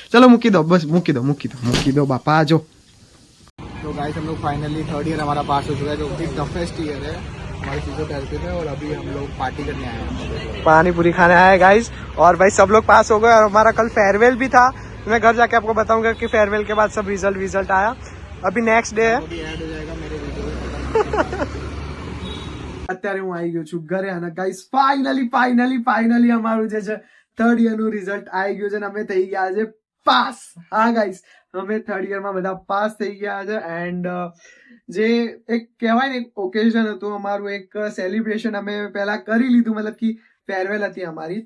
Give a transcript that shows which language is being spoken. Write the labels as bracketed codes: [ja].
[gu] चलो મૂકી દો, बस મૂકી દો बापा जो. [hi] तो गाइस हम लोग फाइनली थर्ड ईयर हमारा पास हो चुका है, जो कि टफेस्ट ईयर है हमारी फिजियोथेरेपी में, और अभी हम लोग पार्टी करने आए हैं, पानी पूरी खाने आए गाइस. और भाई सब लोग पास हो गए और हमारा कल फेयरवेल भी था. मैं घर जाके आपको बताऊंगा कि फेयरवेल के बाद सब रिजल्ट आया. अभी नेक्स्ट डे है. [gu] અત્યારે હું આવી ગયો છું ઘરે અને ગાઈસ ફાઇનલી અમારું જે છે થર્ડ યર નું રિઝલ્ટ આવી ગયું છે અને અમે થઈ ગયા છે પાસ. હા ગાઈસ, અમે થર્ડ યરમાં બધા પાસ થઈ ગયા છે. એન્ડ જે એક કહેવાય ને ઓકેઝન હતું અમારું, એક સેલિબ્રેશન અમે પહેલા કરી લીધું, મતલબ કે ફેરવેલ હતી અમારી.